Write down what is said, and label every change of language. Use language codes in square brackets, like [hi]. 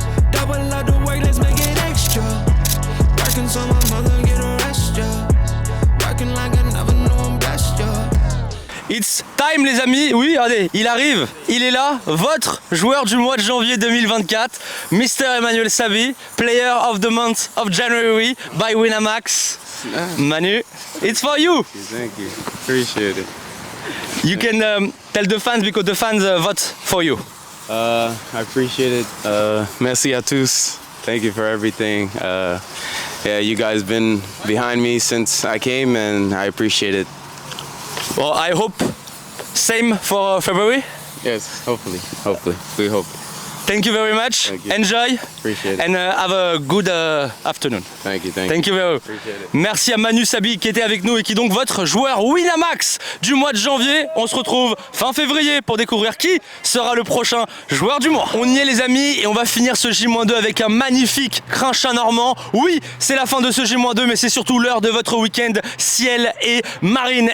[en] Double up the work, let's make it extra. Working so my mother get a rest, yeah. Working like I never knew I'm blessed, yeah. It's time [fr] les amis, oui, allez, il arrive, il est là, votre joueur du mois de janvier 2024, Mr. [en] Emmanuel Sabi, Player of the Month of January by Winamax. Manu, it's for you. Thank you, appreciate it. You can tell the fans because the fans vote for you. I appreciate it. [fr] Merci à tous. [en] Thank you for everything. Yeah, you guys been behind me since I came and I appreciate it. Well, I hope same for February. Yes, hopefully, we hope. Thank you very much. Thank you. Enjoy. Appreciate it. And have a good afternoon. Thank you. Thank you very much. [fr] Merci à Manu Sabi qui était avec nous et qui est donc votre joueur Winamax du mois de janvier. On se retrouve fin février pour découvrir qui sera le prochain joueur du mois. On y est les amis et on va finir ce J-2 avec un magnifique Crinchat normand. Oui, c'est la fin de ce J-2 mais c'est surtout l'heure de votre week-end Ciel et Marine.